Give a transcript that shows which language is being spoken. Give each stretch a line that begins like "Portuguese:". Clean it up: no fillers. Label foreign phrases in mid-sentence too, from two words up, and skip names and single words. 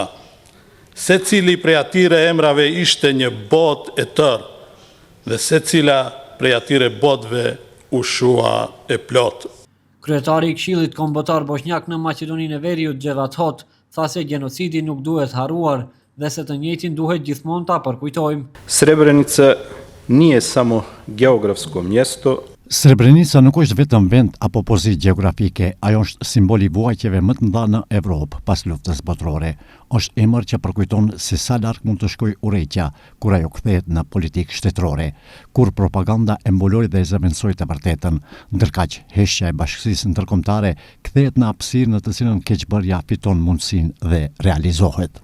Albanian: Secili prej atyre emrave ishte një botë e tërë, dhe secila prej atyre botëve u shua e plotë. Kryetari i Këshillit Kombëtar Bosnjak në Maqedoninë e Veriut, Xhevat Hot, tha se gjenocidi nuk duhet harruar dhe se të njëjtin duhet gjithmonë ta përkujtojmë.
Bosnian: Srebrenica nije samo geografsko mjesto.
Albanian: Srebrenica nuk është vetëm vend apo pozitë gjeografike, ajo është simboli i vuajtjeve më të mëdha në Evropë pas luftës botërore. Është emër që përkujton se sa larg mund të shkojë urrëtia kur ajo kthehet në politikë shtetërore, kur propaganda e mbuloi dhe zëvendësoi të vërtetën, ndërkaq heshtja e bashkësisë ndërkombëtare kthehet në hapësirë në të cilën keqbërja fiton mundësinë dhe realizohet.